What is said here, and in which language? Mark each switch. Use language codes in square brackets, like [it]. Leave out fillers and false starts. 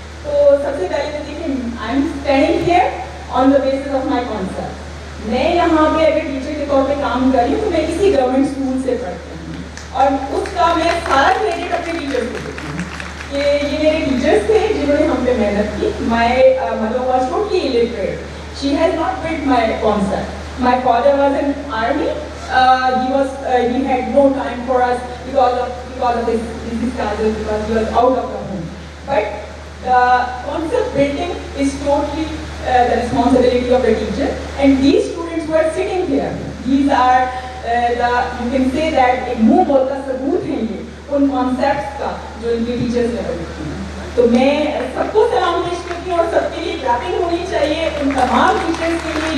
[ur] تو سب سے پہلے تو دیکھیں, [en] I am standing here on the basis of my concept. [ur] میں یہاں پہ اگر ٹیچر کے طور پہ کام کر رہی ہوں تو میں کسی گورنمنٹ اسکول سے پڑھتی ہوں, اور اس کا میں سارا کریڈٹ اپنے ٹیچر کو دیتی ہوں کہ یہ میرے ٹیچرس تھے جنہوں نے ہم پہ محنت کی. [en] My mother was totally illiterate. She has not built my concept. My father was in army. He had no time for us because of his discharges, because he was out of the home. But the concept building is totally the responsibility of the teacher. And these students who are sitting here, these are you can say that [ur] ایک منہ بولتا ثبوت ہیں یہ ان concepts کا جو ان کے teachers نے بنائی ہیں. تو میں سب کو سلام پیش کرتی ہوں, اور سب کے لیے کلیپنگ ہونی چاہیے ان تمام ٹیچرز کے لیے.